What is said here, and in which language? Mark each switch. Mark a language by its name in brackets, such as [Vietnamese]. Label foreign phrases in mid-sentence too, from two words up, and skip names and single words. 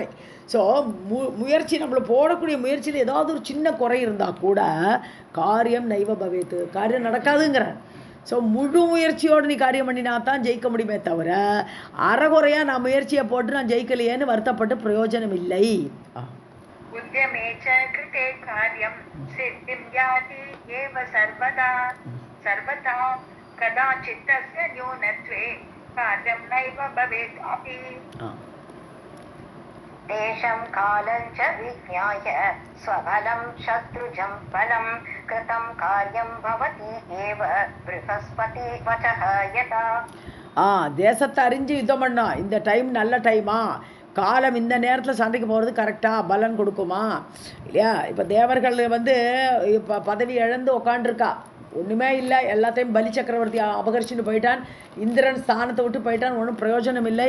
[Tamil] ஸோ முயற்சி நம்மளை போடக்கூடிய முயற்சியில் ஏதாவது ஒரு சின்ன குறை இருந்தால் கூட காரியம் [Sanskrit] नैव भवेत्, [Tamil] காரியம் நடக்காதுங்கிறேன். ஸோ முழு முயற்சியோடு நீ காரியம் பண்ணினா தான் ஜெயிக்க முடியுமே தவிர அறகுறையாக நான் முயற்சியை போட்டு நான் ஜெயிக்கலையேன்னு வருத்தப்பட்டு பிரயோஜனம் இல்லை. [Sanskrit] उद्यमे च कृते कार्यं सिद्धिं याति एव सर्वथा कदाचित् तस्य न्यूनत्वे कार्यं नैव भवेत् अपि. देशं कालं च विज्ञाय स्वबलं शत्रुजं बलं कृतं कार्यं भवति एव बृहस्पति वचः यथा. [Tamil] தேசத்தை அறிஞ்சு யுத்தம் பண்ணா. இந்த டைம் நல்ல டைமா, காலம் இந்த நேரத்தில் சண்டைக்கு போகிறது கரெக்டாக பலன் கொடுக்குமா இல்லையா? இப்போ தேவர்கள் இப்போ பதவி இழந்து உக்காண்டிருக்கா, ஒன்றுமே இல்லை, எல்லாத்தையும் பலி சக்கரவர்த்தி அபகரிச்சுட்டு போயிட்டான், இந்திரன் ஸ்தானத்தை விட்டு போயிட்டான், ஒன்றும் பிரயோஜனம் இல்லை.